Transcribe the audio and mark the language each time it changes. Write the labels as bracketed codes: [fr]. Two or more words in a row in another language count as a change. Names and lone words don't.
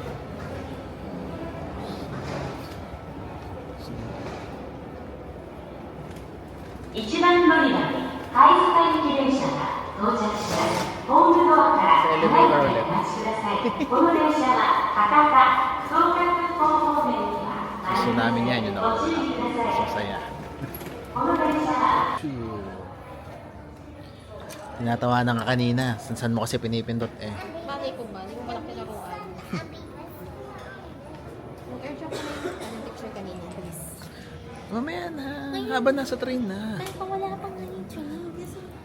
[ja] 1 番乗り場で貝塚行き電車が到着します。ホームドアから離れてお待ちください。この電車は博多、総学校方面には [tl] Gusto namin yan, yun ako. [ja] ご注意ください。 [tl] Masaya. [ja] この電車は [tl] Two. Tinatawanan ka kanina. Saan mo kasi pinipindot eh. Bagay ko ba? Hindi ko malaki laruan. Mag-airdrop ko na yung picture kanina, please. Mamaya na. Habang nasa train na. Ay, pa wala pang ngayon, Chinese.